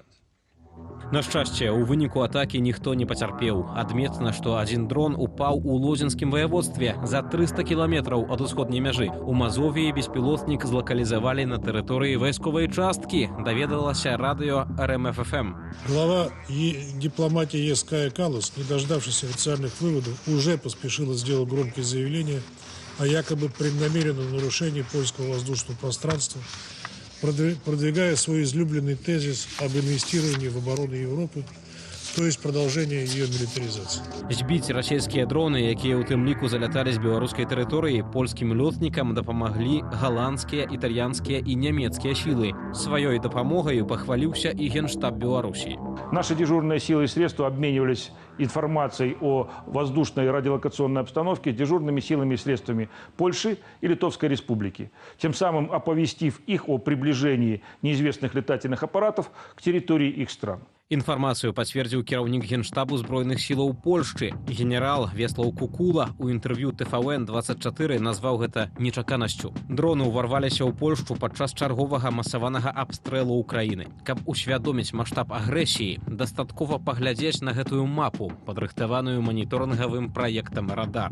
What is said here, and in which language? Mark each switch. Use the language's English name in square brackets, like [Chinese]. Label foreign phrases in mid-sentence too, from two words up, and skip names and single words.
[Belarusian] На шчасце, у выніку атакі ніхто не пацярпеў. Адметна, што адзін дрон упаў у Лодзінскім ваяводстве за 300 кіламетраў ад усходняй мяжы. У Мазовіі беспілотнік злакалізавалі на тэрыторыі вайсковай часткі, даведалася радыё РМФ-ФМ. [Russian] Глава дипломатии ЕС Кая Каллас, не дождавшись официальных выводов, уже поспешила сделать громкие заявления о якобы преднамеренном нарушении польского воздушного пространства, продвигая свой излюбленный тезис об инвестировании в оборону Европы, то есть продолжение ее милитаризации. [Belarusian] Збіць расійскія дроны, якія ў тым ліку заляталі з беларускай тэрыторыі, польскім лётнікам дапамаглі галандскія, італьянскія і нямецкія сілы. Сваёй дапамогаю пахваліўся і Генштаб Беларусі. [Russian] Наши дежурные силы и средства обменивались информацией о воздушной радиолокационной обстановке дежурными силами и средствами Польши и Литовской Республики, тем самым оповестив их о приближении неизвестных летательных аппаратов к территории их стран. [Belarusian] Інфармацыю пацвердзіў кіраўнік Генштабу збройных сілаў Польшчы. Генерал Веслаў Кукула у інтэрв'ю ТВН-24 назваў гэта нечаканасцю. Дроны ўварваліся ў Польшчу падчас чарговага масаванага абстрэлу ўкраіны. Каб усвядоміць маштаб агрэсіі, дастаткова паглядзець на гэтую мапу, падрыхтаваную маніторынгавым праектам «Радар».